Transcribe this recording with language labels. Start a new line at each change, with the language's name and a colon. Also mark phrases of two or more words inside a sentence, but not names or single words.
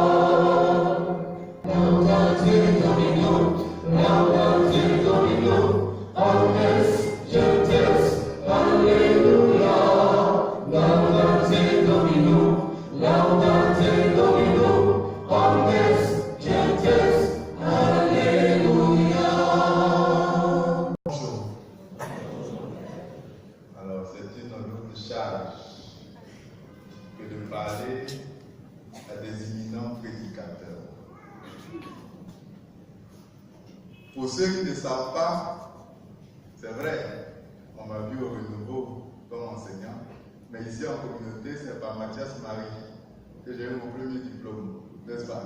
Latin: Laudate Domino, laudate Domino, omnes gentes, Alleluia. Laudate Domino, laudate Domino, omnes gentes, Alleluia.
French: Bonjour. Alors, c'est une lourde charge que de parler à des imminents prédicateurs. Pour ceux qui ne savent pas, c'est vrai, on m'a vu au renouveau comme enseignant, mais ici en communauté, c'est par Mathias Marie que j'ai eu mon premier diplôme, n'est-ce pas?